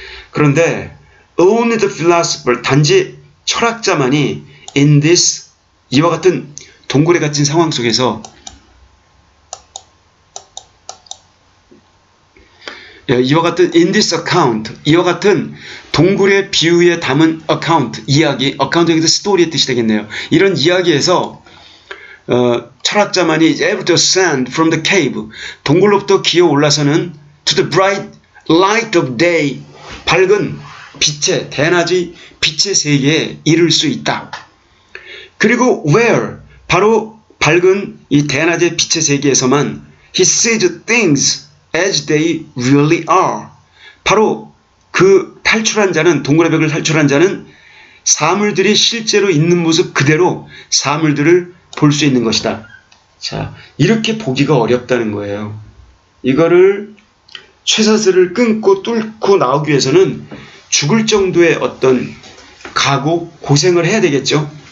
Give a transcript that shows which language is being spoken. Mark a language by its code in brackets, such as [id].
[ko] 그런데 [en] only the philosopher, [ko] 단지 철학자만이 [en] in this, [ko] 이와 같은 동굴에 갇힌 상황 속에서 이와 같은 [en] in this account, [ko] 이와 같은 동굴의 비유에 담은 account, 이야기, account에서 스토리의 뜻이 되겠네요. 이런 이야기에서 철학자만이 [en] able to ascend from the cave, [ko] 동굴로부터 기어 올라서는 [en] to the bright light of day, [ko] 밝은 빛의 대낮의 빛의 세계에 이를 수 있다. 그리고 [en] where, [ko] 바로 밝은 이 대낮의 빛의 세계에서만 [en] he sees things as they really are. [ko] 바로 그 탈출한 자는, 동굴의 벽을 탈출한 자는 사물들이 실제로 있는 모습 그대로 사물들을 볼 수 있는 것이다. 자, 이렇게 보기가 어렵다는 거예요. 이거를 쇠사슬을 끊고 뚫고 나오기 위해서는 죽을 정도의 어떤 각오, 고생을 해야 되겠죠.